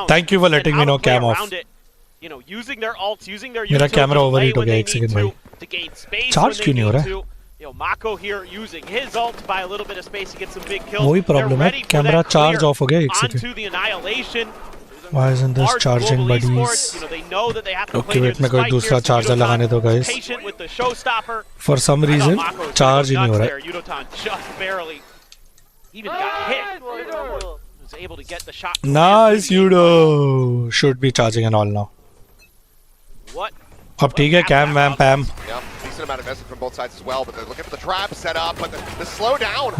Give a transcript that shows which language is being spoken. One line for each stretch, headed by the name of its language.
English: Thank you for letting me know cam off. You know, using their ults, using their
Hindi: मेरा camera overheat हो गया एक second भाई.
English: To gain space
Hindi: Charge क्यों नहीं हो रहा है?
English: You know, Mako here using his ult to buy a little bit of space to get some big kills.
Hindi: वही problem है. कैमरा charge off हो गया एक second.
English: Onto the annihilation. Why isn't this charging, buddies? Okay, wait,
Hindi: मैं कोई दूसरा charger लगाने दो guys.
English: For some reason,
Hindi: charge ही नहीं हो रहा है.
English: Yudotan just barely even got hit. Was able to get the shot. Nice, Yudo. Should be charging and all now. What?
Hindi: अब ठीक है cam वैम पैम
English: decent amount of investment from both sides as well, but they're looking for the trap set up, but the slow down.